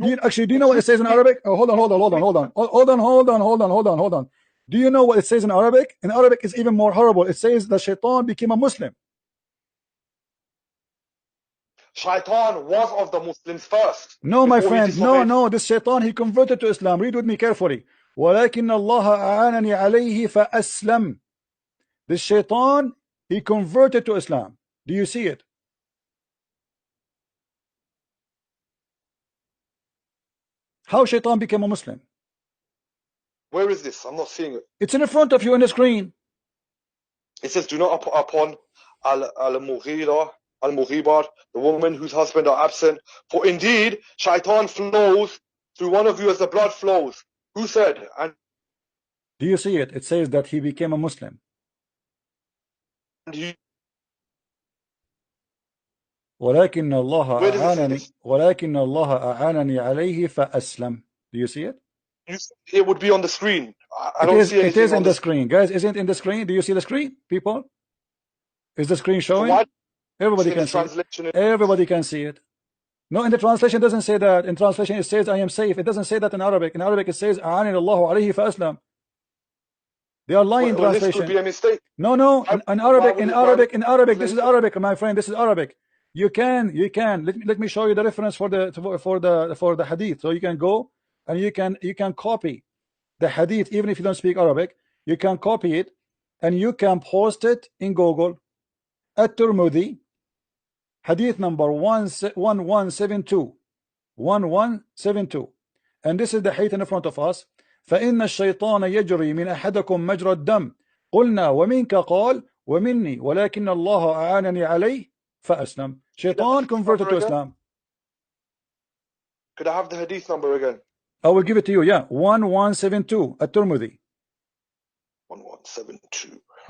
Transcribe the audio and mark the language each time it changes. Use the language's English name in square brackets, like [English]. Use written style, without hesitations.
[English] Do you know what it says in Arabic? Oh, hold on. Do you know what it says in Arabic? In Arabic, it's even more horrible. It says the shaitan became a Muslim. Shaitan was of the Muslims first. No, my before he friend. disobeyed. No. This shaitan, he converted to Islam. Read with me carefully. [Arabic] ولكن الله أعانني عليه فأسلم. [English] This shaitan, he converted to Islam. Do you see it? How shaitan became a Muslim? Where is this? I'm not seeing it. It's in front of you on the screen. It says, do not upon al-Mughibar, the woman whose husband are absent. For indeed, shaitan flows through one of you as the blood flows. Who said? And do you see it? It says that he became a Muslim. [Arabic] ولكن الله أعانني عليه فأسلم. [English] Do you see it? It would be on the screen. I don't see anything. It is on the screen, guys. Isn't it in the screen? Do you see the screen, people? Is the screen showing? Everybody can see it. Everybody can see it. No, in the translation it doesn't say that. In translation it says I am safe. It doesn't say that in Arabic. In Arabic it says [Arabic] أعانني الله عليه فأسلم. [English] They are lying translation. This could be a mistake. No. In Arabic. This is Arabic, my friend. This is Arabic. You can. Let me show you the reference for the hadith. So you can go and you can copy the hadith, even if you don't speak Arabic. You can copy it and you can post it in Google. At-Tirmidhi, hadith number 1172. 1172. And this is the hadith in front of us. [Arabic] فإن الشيطان يجري من أحدكم مجرى الدم قلنا ومنك قال ومني ولكن الله أعانني عليه فأسلم. [English] Shaitan converted to Islam. Could I have the hadith number again? I will give it to you. Yeah, 1172 At-Tirmidhi. 1172.